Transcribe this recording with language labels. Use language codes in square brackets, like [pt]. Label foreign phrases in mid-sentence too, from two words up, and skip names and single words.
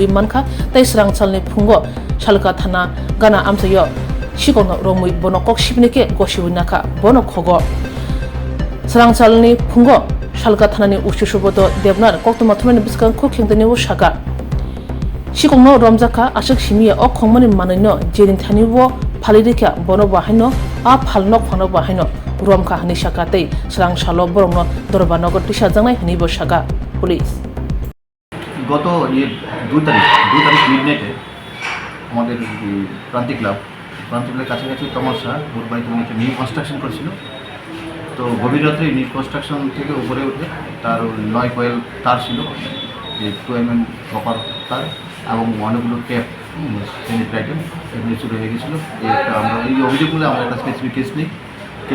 [trp] mankha tai Swrangchalni phungo Salka Thana gana amsayo shikono romui bonokok sibnike gosibunaka bono khogo Swrangchalni phungo Salka Thanani ushusubodo debnar koktoma thumani biskan khokhengdani wo shaka shikongno romjaka ashak simiya o khongmani manino jerin thani wo phalidika bono bahino a phalnok phano bahino Romkha hani shaka tei Swrangchalo borongno dorbanogor tisha jangnai hani bo shaka police [bn] গত 2 তারিখ মিডনাইটে আমাদের প্রান্তিক ক্লাবের কাছাকাছি তমসা বুধবাড়িতে একটা [en] new construction [bn] করছিল তো গভীর রাত্রে [en] new construction [bn] থেকে উপরে উঠে তার 9 কয়েল তার ছিল 2 mm কপার তার এবং অনেকগুলো [en] tap sanitary item [bn] এগুলো চুরি হয়ে গেছিলো আমরা এই অভিযোগগুলো আমরা একটা [en] specific case